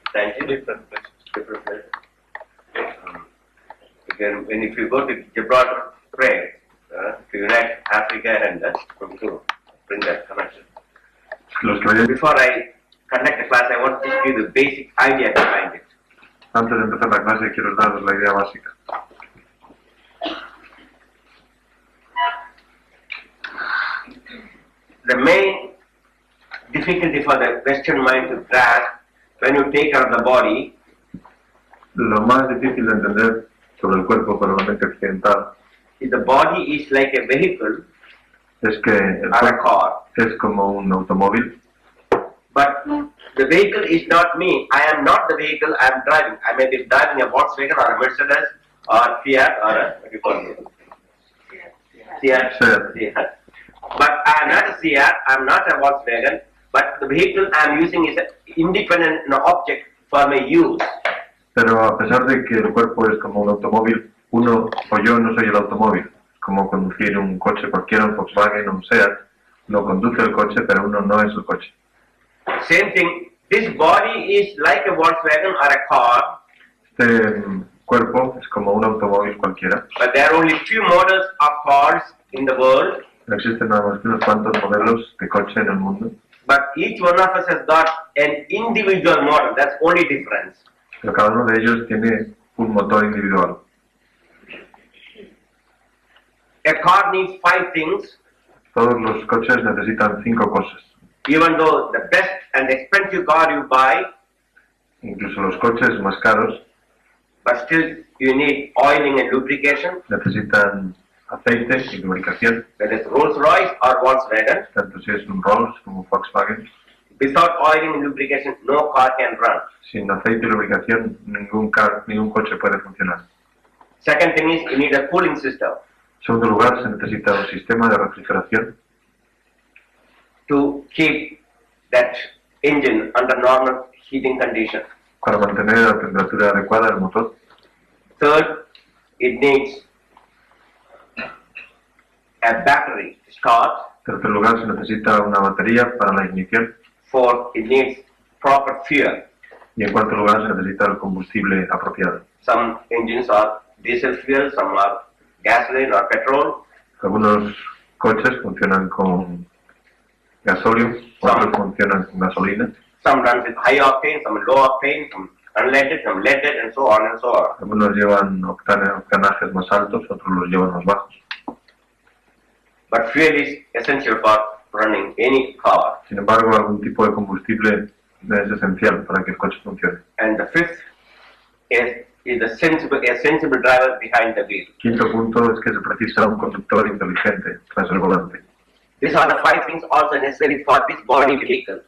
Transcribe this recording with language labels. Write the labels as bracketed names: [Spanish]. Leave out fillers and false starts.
[English] Different places. Again, if you go to Gibraltar, pray to unite Africa and to bring that connection. Before I conduct the class, I want to give you the basic idea behind it. [Spanish] Antes de empezar la clase quiero daros la idea básica. [English] The main difficulty for the Western mind to grasp when you take out the body [Spanish] Lo más difícil de entender sobre el cuerpo para la mente occidental [English] is the body is like a vehicle [Spanish] es que el [English] or a [Spanish] cuerpo [English] car. [Spanish] es como un automóvil, [English] But the vehicle is not me. I am not the vehicle I am driving. I may be driving a Volkswagen or a Mercedes or Fiat or a, what do you call it? Fiat. But I am not a Fiat, I am not a Volkswagen, but the vehicle I am using is an independent object for my use. [Spanish] pero a pesar de que el cuerpo es como un automóvil, uno o yo no soy el automóvil, como conducir un coche cualquiera, un Volkswagen o un SEAT, uno conduce el coche pero uno no es el coche. [English] Same thing, this body is like a Volkswagen or a car, [Spanish] Este cuerpo es como un automóvil cualquiera, [English] but there are only few models of cars in the world, [Spanish] no existen nada más que unos cuantos modelos de coche en el mundo, [English] but each one of us has got an individual model. That's only difference. [Spanish] pero cada uno de ellos tiene un motor individual. [English] A car needs 5 things, [Spanish] Todos los coches necesitan 5 cosas. [English] even though the best and expensive car you buy, [Spanish] Incluso los coches más caros [English] but still you need oiling and lubrication, [Spanish] necesitan aceite y lubricación, [English] whether it's Rolls-Royce or Volkswagen. [Spanish] tanto si es un Rolls como un Volkswagen. [English] Without oiling and lubrication, no car can run. [Spanish] Sin aceite y lubricación, ningún coche puede funcionar. [English] Second thing is you need a cooling system [Spanish] En segundo lugar, se necesita un sistema de refrigeración [English] to keep that engine under normal heating conditions. [Spanish] para mantener la temperatura adecuada del motor. [English] Third, it needs a battery to start. [Spanish] En tercer lugar, se necesita una batería para la ignición. [English] Fourth, it needs proper fuel. [Spanish] Y en cuarto lugar, se necesita el combustible apropiado. [English] Some engines are diesel fuel, some are gasoline or petrol. [Spanish] Algunos coches funcionan con gasóleo, otros funcionan con gasolina. [English] Some runs with high octane, some low octane, some unleaded, some leaded, and so on and so on. [Spanish] Algunos llevan octanajes más altos, otros los llevan más bajos. [English] But fuel is essential for running any car. [Spanish] Sin embargo, algún tipo de combustible es esencial para que el coche funcione. [English] And the fifth is a sensible driver behind the wheel. [Spanish] Quinto punto es que se precisa un conductor inteligente tras el volante. [English] These are the 5 things also necessary for this body vehicle.